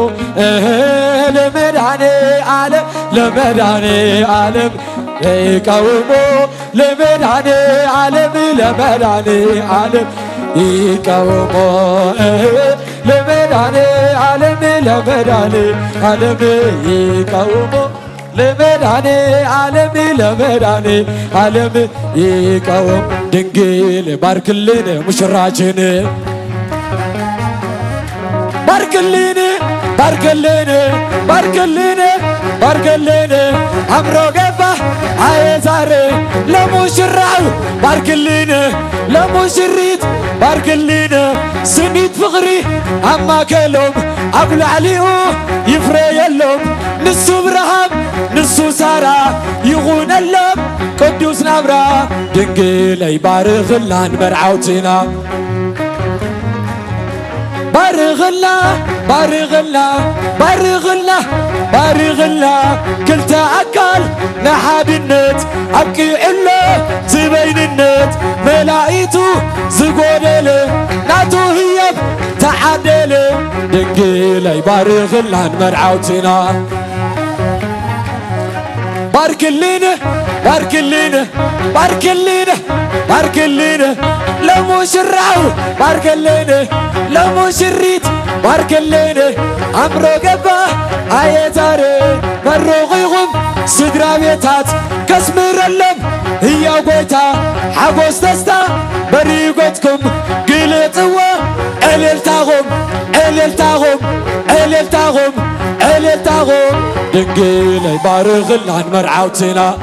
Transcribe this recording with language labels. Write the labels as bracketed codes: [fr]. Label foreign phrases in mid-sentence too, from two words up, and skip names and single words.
[am] ለመድኃኔ ዓለም ለመድኃኔ ዓለም ይቃወሙ ለመድኃኔ ዓለም ለመድኃኔ ዓለም ይቃወሙ ለመድኃኔ ዓለም ለመድኃኔ ዓለም ይቃወሙ ለመድኃኔ ዓለም ለመድኃኔ ዓለም ይቃወሙ ድንግል ባርክልን ሙሽራችን ባርክልን ባርክልን ባርክልን ባርክልን አምሮ ገባ አየዛር ለሙሽራው ባርክልን ለሙሽሪት ባርክልን [ti] ስኒት ፍቕሪ አማከሎም አብላዕሊኡ ይፍረ የሎም ንሱ ብርሃም ንሱ ሳራ ይኹነሎም ቅዱስ ናብራ ድንግለይ ባርኽላን መርዓውትና ባርኽላ ባርኽላ ባርኽላ ባርኽላ ክልተ ኣካል ንሓድነት ኣብቂዕሎ ዝበይንነት መላኢቱ ዝጐደለ ናቱ ህየብ ተዓደለ ድንግለይ ባርኽላን መርዓውትና [am] ባርክልን ባርክልን ባርክልን ባርክልን ለሙ ለሙሽራው ባርክልን ለሙሽሪት ባርክልን አምሮ ገባ አየዛሬ [ti] መሮቕ ይኹም ስድራ ቤታት ከስምረለም ሕያው ጐይታ ሓጐስ ደስታ በሪጐትኩም ግልጽዎ እልልታኹም እልልታኹም እልልታኹም እልልታኹም ድንግለይ ባርኽላን መርዓውትና